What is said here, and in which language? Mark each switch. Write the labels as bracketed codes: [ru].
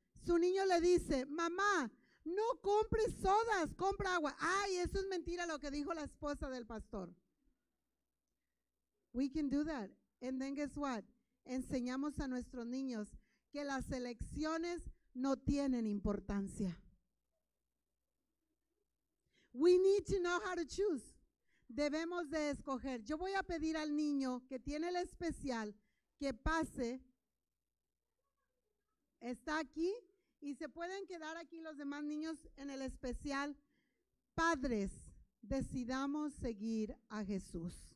[es] Su niño le dice, mamá, no compres sodas, compra agua. Ay, eso es mentira lo que dijo la esposa del pastor. [en] We can do that. And then guess what? [es] Enseñamos a nuestros niños que las elecciones no tienen importancia. [en] We need to know how to choose. [es] Debemos de escoger. Yo voy a pedir al niño que tiene el especial que pase. Está aquí. Y se pueden quedar aquí los demás niños en el especial. Padres, decidamos seguir a Jesús.